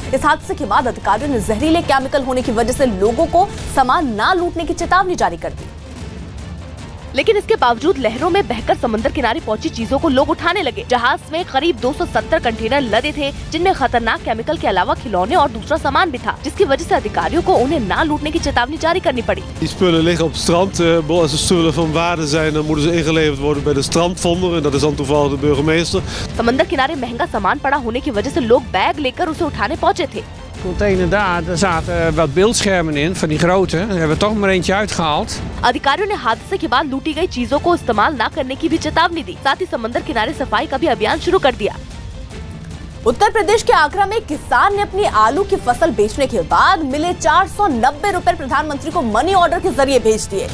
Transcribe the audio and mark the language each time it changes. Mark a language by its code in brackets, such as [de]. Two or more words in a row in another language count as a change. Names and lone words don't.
[hi] इस हादसे के बाद अधिकारियों ने जहरीले केमिकल होने की वजह से लोगों को सामान न लूटने की चेतावनी जारी कर दी, लेकिन इसके बावजूद लहरों में बहकर समंदर किनारे पहुंची चीजों को लोग उठाने लगे। जहाज में करीब 270 कंटेनर लदे थे, जिनमें खतरनाक केमिकल के अलावा खिलौने और दूसरा सामान भी था, जिसकी वजह से अधिकारियों को उन्हें ना लूटने की चेतावनी जारी करनी पड़ी। [nl] Die spullen liggen op het strand. Als de spullen van waarde zijn, dan moeten ze ingeleverd worden bij de strandvonder en dat is dan toevallig de burgemeester. [hi] समंदर किनारे महंगा सामान पड़ा होने की वजह से लोग बैग लेकर उसे उठाने पहुंचे थे। [nl] Container daar zaten wat beeldschermen in, van die grote. Daar hebben we toch maar eentje uitgehaald. [hi] अधिकारियों ने हादसे के बाद लूटी गई चीजों को इस्तेमाल न करने की भी चेतावनी दी। साथ ही समंदर किनारे सफाई का भी अभियान शुरू कर दिया। उत्तर प्रदेश के आगरा में किसान ने अपनी आलू की फसल बेचने के बाद मिले 490 रुपए प्रधानमंत्री को [en] money order [hi] के जरिए भेज दिए।